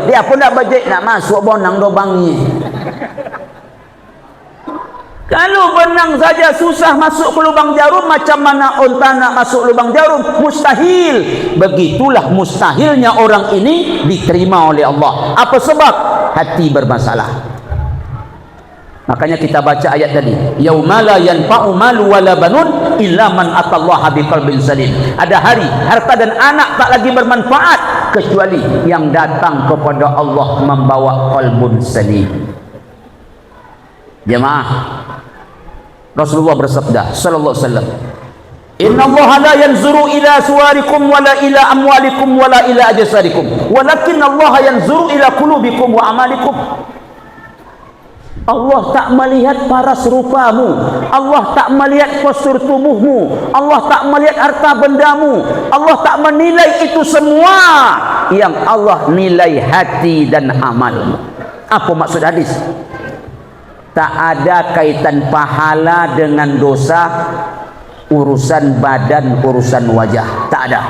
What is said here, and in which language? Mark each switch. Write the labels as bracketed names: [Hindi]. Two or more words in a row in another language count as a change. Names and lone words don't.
[Malay] Dia pun nak bejek, nak masuk bonang lubangnya. Kalau benang saja susah masuk ke lubang jarum, macam mana unta nak masuk lubang jarum? Mustahil. Begitulah mustahilnya orang ini diterima oleh Allah. Apa sebab? Hati bermasalah. Makanya kita baca ayat tadi, [Arabic] يوم لا ينفع مال ولا بنون إلا من أتى الله بقلب سليم. [Malay] Ada hari harta dan anak tak lagi bermanfaat kecuali yang datang kepada Allah membawa [Arabic] قلب سليم. [Malay] Jemaah, Rasulullah bersabda [Arabic] صلى الله عليه وسلم، إن الله لا ينظر إلى صوركم ولا إلى أموالكم ولا إلى أجسادكم ولكن الله ينظر إلى قلوبكم وأعمالكم. [Malay] Allah tak melihat paras rupamu, Allah tak melihat postur tubuhmu, Allah tak melihat harta bendamu, Allah tak menilai itu semua. Yang Allah nilai hati dan amalmu. Apa maksud hadis? Tak ada kaitan pahala dengan dosa, urusan badan, urusan wajah, tak ada.